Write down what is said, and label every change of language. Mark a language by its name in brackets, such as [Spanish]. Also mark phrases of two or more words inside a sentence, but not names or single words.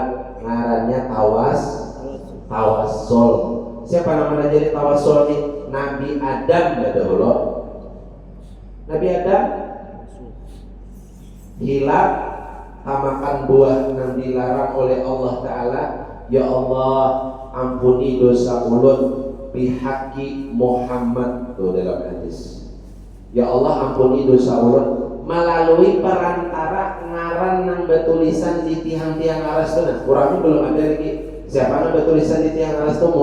[Banjar] Ngarannya tawassul. [Indonesian] Siapa namanya jadi tawassul nih? Nabi Adam dahulu. Nabi Adam hilaf makan buah yang dilarang oleh Allah Ta'ala. [Arabic] Ya Allah, [Banjar] ampuni dosa ulun bihaqi Muhammad. [Indonesian] Tuh dalam hadis. [Arabic] Ya Allah, [Banjar] ampuni dosa ulun melalui perantara ngaran yang bertulisan di tiang-tiang aras itu. [Indonesian] Nah, kurangnya belum ada lagi. Siapa yang bertulisan di tiang aras itu?